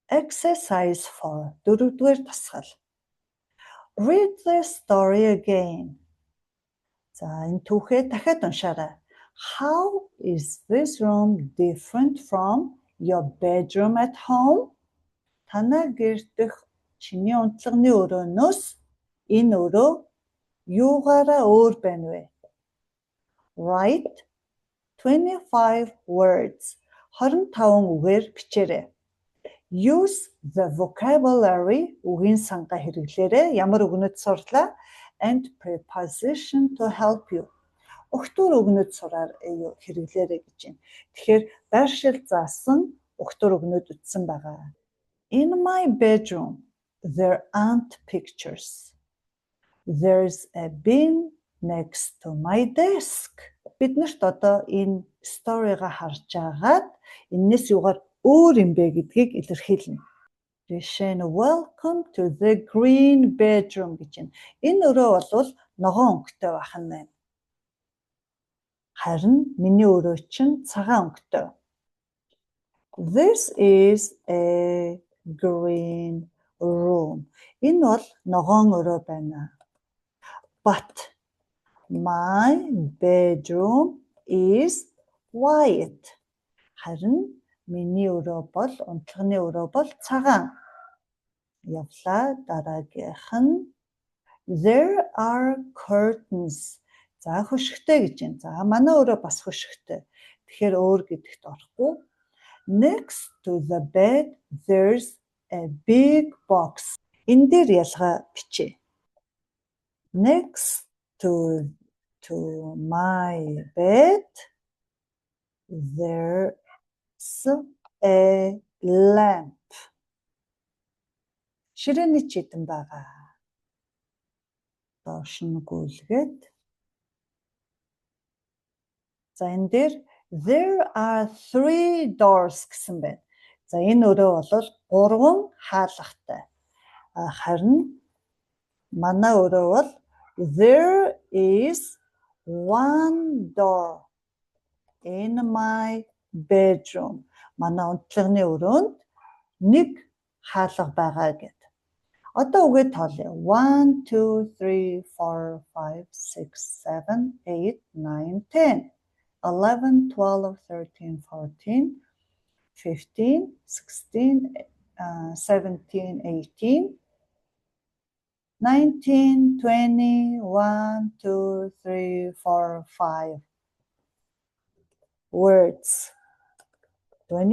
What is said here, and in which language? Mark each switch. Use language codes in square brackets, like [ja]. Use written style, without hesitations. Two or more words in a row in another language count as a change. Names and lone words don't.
[en] Exercise 4. [mn] Дөрөвдүгээр дасгал. [en] Read the story again. [mn] За энэ түүхээ дахиад уншаарай. [en] How is this room different from your bedroom at home? [mn] Танай гэр дэх чиний унтлагын өрөөнөөс энэ өрөө юугаараа өөр байна вэ? [en] Write 25 words. [mn] 25 үгээр бичээрэй. [en] Use the vocabulary, [mn] үгийн санга хэрэглээрэй. Ямар үгнүүд сурлаа? [en] And preposition to help you. [mn] Өгтөр үгнүүд сураар хэрэглээрэй гэж байна. Тэгэхээр байршил заасан өгтөр үгнүүд үтсэн байгаа. [en] In my bedroom, there aren't pictures. There's a bin next to my desk. [mn] Бид нарт одоо энэ story-га харж агаад энэс юугаар өөр юм бэ гэдгийг илэрхийлнэ. Жишээ нь [en] welcome to the green bedroom [mn] гэж байна. Энэ өрөө бол ногоон өнгөтэй байх нь байна. Харин миний өрөө чинь цагаан өнгөтэй. [en] This is a green room. [mn] Энэ бол ногоон өрөө байна. [en] But my bedroom is white. [mn] Харин миний өрөө бол унтлагын өрөө бол цагаан. Явлаа дараагийнх нь [en] there are curtains. [mn] За хөшгтэй гэж байна. За манай өрөө бас хөшгтэй. Тэгэхээр өөр гэдэгт орохгүй. [en] Next to the bed there's a big box. [mn] Энэ дээр ялгаа бичээ. [en] Next to my bed there's a lamp. [mn] Ширээний чидэн байгаа. Доош нь гүйлгээд. За энэ дээр [en] there are 3 doors [mn] гэсэн байна. За энэ өрөө бол 3 хаалгатай. Харин манай өрөө бол [en] there is 1 door in my bedroom. [mn] Манай унтлагын өрөөнд нэг хаалга байгаа гэд. Одоо үгээ тоолъё. 1 2 3 4 5 6 7 8 9 10 11 12 13 14 15 16 17 18 19 20 1 2 3 4 5 words 25.